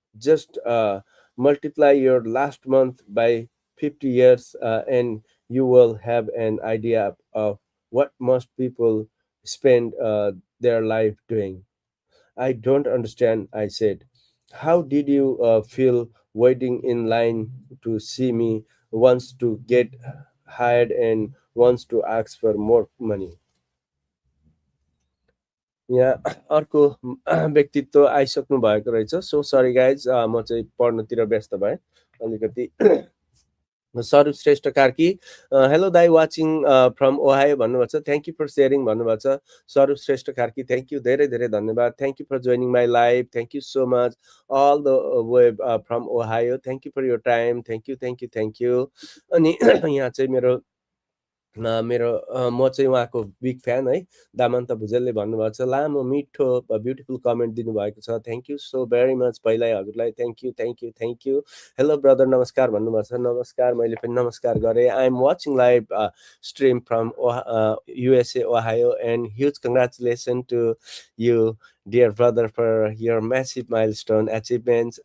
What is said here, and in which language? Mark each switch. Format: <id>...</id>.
<en>Just multiply your last month by 50 years and you will have an idea of what most people spend their life doing. I don't understand, I said. How did you feel waiting in line to see me, wants to get hired and wants to ask for more money?</en> <ne>यहाँ अर्को व्यक्तित्व आइसक्नु भएको रहेछ। So sorry guys, म चाहिँ पढ्नतिर व्यस्त भएँ अलिकति। स्वरूप श्रेष्ठ कार्की, हेलो दाई, वाचिङ फ्रम ओहायो भन्नुभएको छ।</ne> <en>thank you for sharing</en> <ne>भन्नुभएको छ। स्वरूप श्रेष्ठ कार्की,</ne> <en>Thank you, धेरै धेरै धन्यवाद। Thank you for joining my live, thank you so much. All the way from Ohio, thank you for your time, thank you thank you thank you.</en> <ne>अनि यहाँ चाहिँ म चाहिँ उहाँको बिग फ्यान है। दामन्त भुजेलले भन्नुभएको छ, लामो मिठो ब्युटिफुल कमेन्ट दिनुभएको छ।</ne> <en>Thank you so very much.</en> <ne>पहिल्यै हजुरलाई thank you thank you thank you. Hello brother, नमस्कार भन्नुभएको छ। नमस्कार, मैले पनि नमस्कार गरेँ।</ne> <en>I am watching live stream from USA Ohio and huge congratulation to you dear brother, for your massive milestone achievements.</en>